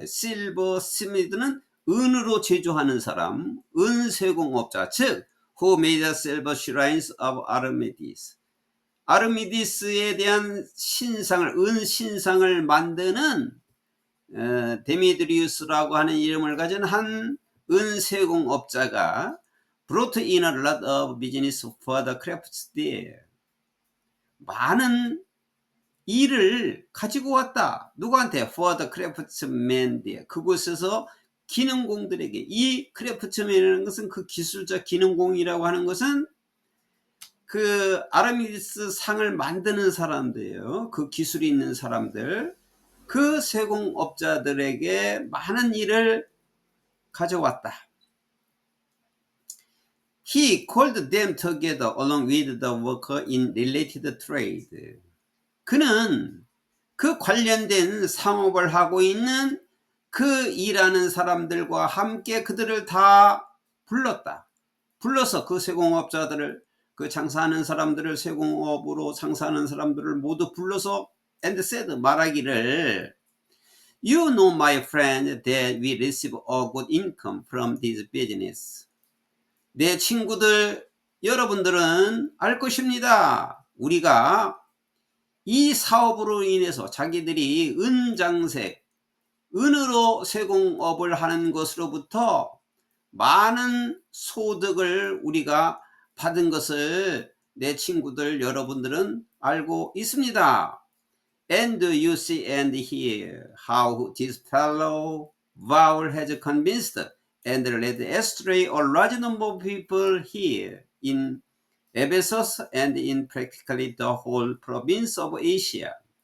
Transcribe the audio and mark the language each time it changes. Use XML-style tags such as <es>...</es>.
<ko>silversmith는 은으로 제조하는 사람, 은세공업자, 즉</ko> <en>who made the silver shrines of Artemis,</en> <ko>아르미디스에 대한 신상을, 은신상을 만드는 데미드리우스라고 하는 이름을 가진 한 은세공업자가</ko> <en>brought in a lot of business for the crafts there,</en> <ko>많은 일을 가지고 왔다. 누구한테?</ko> <en>for the craftsmen there,</en> <ko>그곳에서 기능공들에게. 이 크래프트맨이라는 것은 그 기술자, 기능공이라고 하는 것은 그 아르미디스 상을 만드는 사람들이에요. 그 기술이 있는 사람들, 그 세공업자들에게 많은 일을 가져왔다.</ko> <en>He called them together along with the worker in related trade.</en> <ko>그는 그 관련된 상업을 하고 있는 그 일하는 사람들과 함께 그들을 다 불렀다. 불러서 그 세공업자들을, 그 장사하는 사람들을, 세공업으로 장사하는 사람들을 모두 불러서</ko> <en>and said,</en> <ko>말하기를,</ko> <en>You know, my friend, that we receive a good income from this business.</en> <ko>내 친구들, 여러분들은 알 것입니다. 우리가 이 사업으로 인해서 자기들이 은장색, 은으로 세공업을 하는 것으로부터 많은 소득을 우리가 받은 것을 내 친구들 여러분들은 알고 있습니다.</ko> <en>And you see and hear how this fellow Baul has convinced and led astray a large number of people here in Ephesus and in practically the whole province of Asia.</en>